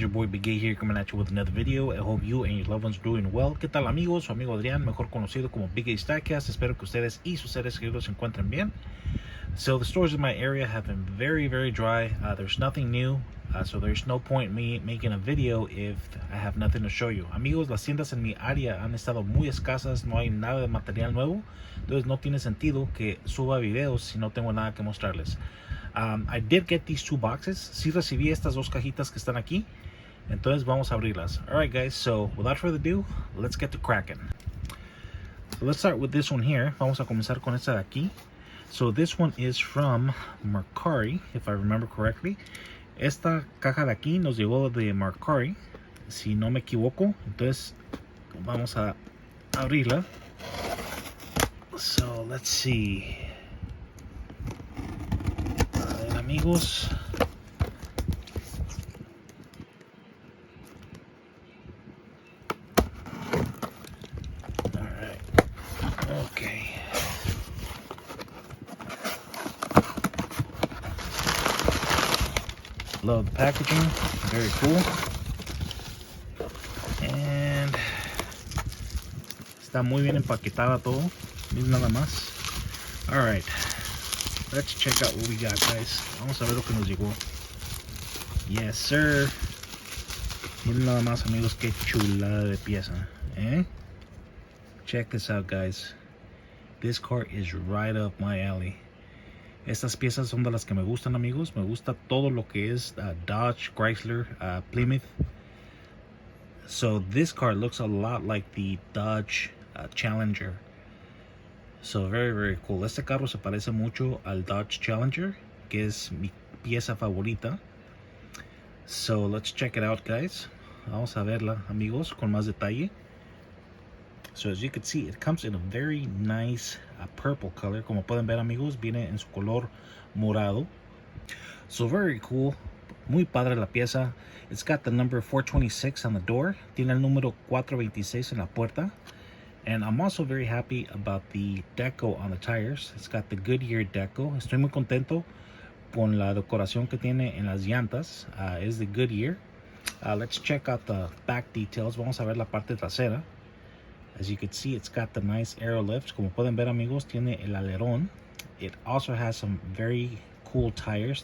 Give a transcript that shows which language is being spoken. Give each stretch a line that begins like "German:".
English: Your boy Big Gay here, coming at you with another video. I hope you and your loved ones are doing well.
Spanish: ¿Qué tal, amigos? Su amigo Adrián, mejor conocido como Big Gay Diecast. Espero que ustedes y sus seres queridos se encuentren bien.
English: So the stores in my area have been very, very dry. There's nothing new, so there's no point me making a video if I have nothing to show you.
Spanish: Amigos, las tiendas en mi área han estado muy escasas, no hay nada de material nuevo, entonces no tiene sentido que suba videos si no tengo nada que mostrarles.
English: I did get these two boxes.
Spanish: Sí recibí estas dos cajitas que están aquí, entonces vamos a abrirlas.
English: Alright, guys, so without further ado, let's get to cracking. So let's start with this one here.
Spanish: Vamos a comenzar con esta de aquí.
English: So this one is from Mercari, if I remember correctly.
Spanish: Esta caja de aquí nos llegó de Mercari, si no me equivoco. Entonces vamos a abrirla.
English: So let's see.
Spanish: A ver, amigos.
English: Alright. Okay. Love the packaging, very cool.
Spanish: And está muy bien empaquetada todo. Miren nada más.
English: Alright, let's check out what we got, guys.
Spanish: Vamos a ver lo que nos llegó.
English: Yes, sir.
Spanish: Miren nada más, amigos, qué chulada de pieza, ¿eh?
English: Check this out, guys. This car is right up my alley.
Spanish: Estas piezas son de las que me gustan, amigos. Me gusta todo lo que es Dodge, Chrysler, Plymouth.
English: So this car looks a lot like the Dodge Challenger. So very, very cool.
Spanish: Este carro se parece mucho al Dodge Challenger, que es mi pieza favorita.
English: So let's check it out, guys.
Spanish: Vamos a verla, amigos, con más detalle.
English: So as you can see, it comes in a very nice purple color.
Spanish: Como pueden ver, amigos, viene en su color morado.
English: So very cool.
Spanish: Muy padre la pieza.
English: It's got the number 426 on the door.
Spanish: Tiene el número 426 en la puerta.
English: And I'm also very happy about the deco on the tires. It's got the Goodyear deco.
Spanish: Estoy muy contento con la decoración que tiene en las llantas. Es de Goodyear.
English: Let's check out the back details.
Spanish: Vamos a ver la parte trasera.
English: As you can see, it's got the nice aero lifts.
Spanish: Como pueden ver, amigos, tiene el alerón.
English: It also has some very cool tires.